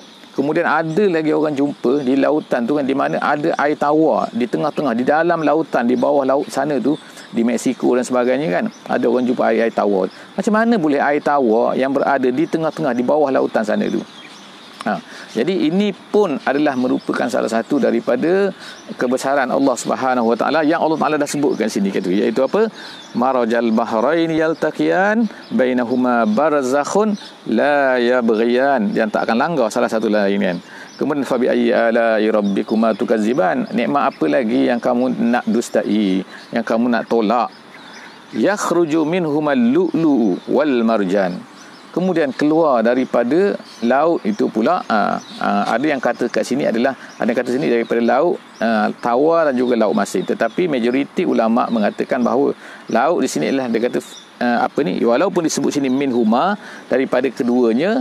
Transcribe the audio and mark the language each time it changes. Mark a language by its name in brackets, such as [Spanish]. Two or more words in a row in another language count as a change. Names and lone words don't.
[Malay] Kemudian ada lagi orang jumpa di lautan tu kan, di mana ada air tawar di tengah-tengah, di dalam lautan, di bawah laut sana tu, di Mexico dan sebagainya kan, ada orang jumpa air tawar. Macam mana boleh air tawar yang berada di tengah-tengah, di bawah lautan sana tu? Jadi ini pun adalah merupakan salah satu daripada kebesaran [Arabic] الله سبحانه وتعالى [Malay] yang Allah Taala dah sebutkan sini kata, iaitu apa? [Arabic] مرج البحرين يلتقيان بينهما برزخ لا يبغيان, [Malay] yang tak akan langgar salah satu lain kan. [Arabic] Kemudian فبأي آلاء ربكما تكذبان, [Malay] nikmat apa lagi yang kamu nak dustai, yang kamu nak tolak? [Arabic] يخرج منهما اللؤلؤ والمرجان, [Malay] kemudian keluar daripada laut itu pula ada yang kata kat sini adalah, ada yang kata sini daripada laut tawar dan juga laut masin, tetapi majoriti ulama mengatakan bahawa laut di sini adalah, dia kata walaupun disebut sini minhuma, daripada keduanya.